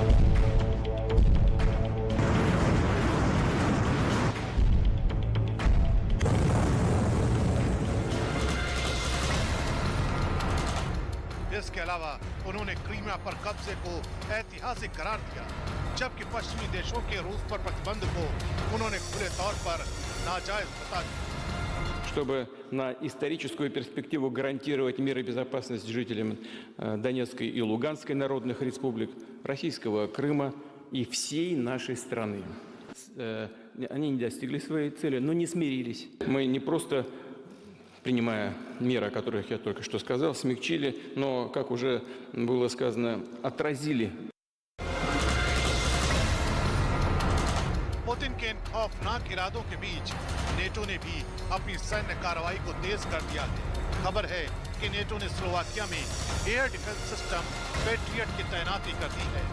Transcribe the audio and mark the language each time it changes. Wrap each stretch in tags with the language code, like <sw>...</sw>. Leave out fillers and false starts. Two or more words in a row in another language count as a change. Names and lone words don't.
<hi>इसके अलावा उन्होंने क्रीमिया पर कब्जे को ऐतिहासिक करार दिया, जबकि पश्चिमी देशों के रूस पर प्रतिबंध को उन्होंने खुले तौर पर नाजायज बता दिया।</hi> <ru>Чтобы на историческую перспективу гарантировать мир и безопасность жителям Донецкой и Луганской народных республик, Российского Крыма и всей нашей страны. Они не достигли своей цели, но не смирились. Мы не просто, принимая меры, о которых я только что сказал, смягчили, но, как уже было сказано, отразили.</ru> <hi>पुतिन के इन खौफनाक इरादों के बीच नेटो ने भी अपनी सैन्य कार्रवाई को तेज कर दिया है। खबर है कि नेटो ने स्लोवाकिया में</hi> <en>air defense system</en> <hi>पेट्रियट की तैनाती कर दी है।</hi>